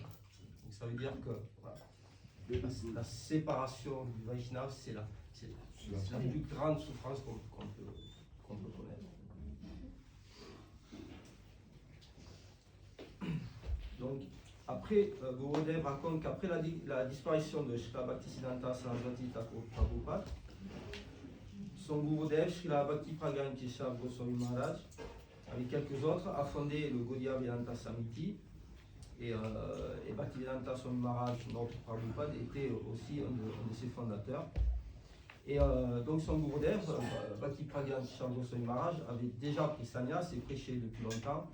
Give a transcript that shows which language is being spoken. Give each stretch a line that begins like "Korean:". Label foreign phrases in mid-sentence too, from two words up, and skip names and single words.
French: Donc ça veut dire que voilà, la séparation du Vaishnava, c'est la plus grande souffrance qu'on peut connaître. Donc, après, Gurudev raconte qu'après la disparition de Srila Bhaktisiddhanta Saraswati Thakur Prabhupada, son Gurudev, Srila Bhakti Pragyan Keshav Goswami Maharaj, avec quelques autres, a fondé le Gaudiya Vedanta Samiti. Et Bhaktivedanta Swami Maharaj, notre Prabhupada, était aussi un de ses fondateurs. Et donc son Gurudev, Bhakti Pragyan Keshav Goswami Maharaj, avait déjà pris sannyas et prêché depuis longtemps.